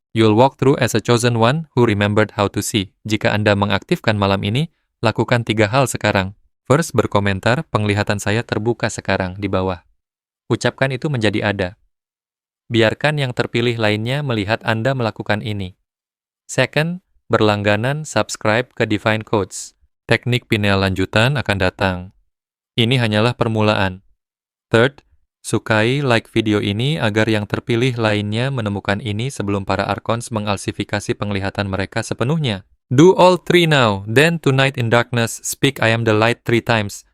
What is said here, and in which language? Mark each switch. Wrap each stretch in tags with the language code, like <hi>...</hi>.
<en>You'll walk through as a chosen one who remembered how to see.</en> <id>Jika Anda mengaktifkan malam ini, lakukan 3 hal sekarang. First, berkomentar, penglihatan saya terbuka sekarang di bawah. Ucapkan itu menjadi ada. Biarkan yang terpilih lainnya melihat Anda melakukan ini. Second, berlangganan subscribe ke Divine Codes. Teknik pineal lanjutan akan datang. Ini hanyalah permulaan. Third, sukai like video ini agar yang terpilih lainnya menemukan ini sebelum para Archons mengalsifikasi penglihatan mereka sepenuhnya.</id> <en>Do all three now, then tonight in darkness, speak I am the light 3 times.</en>